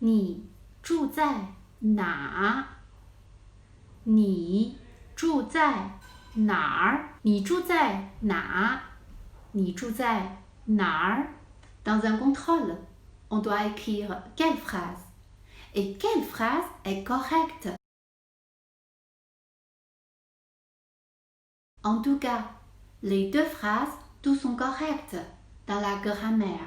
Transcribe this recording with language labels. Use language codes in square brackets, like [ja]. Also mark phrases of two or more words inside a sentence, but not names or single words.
[zh] 你住在哪？你住在哪儿？你住在哪？你住在哪儿？ [fr] Dans un contrôle, on doit écrire quelle phrase. Et quelle phrase est correcte? En tout cas, les deux phrases, tous sont correctes dans la grammaire.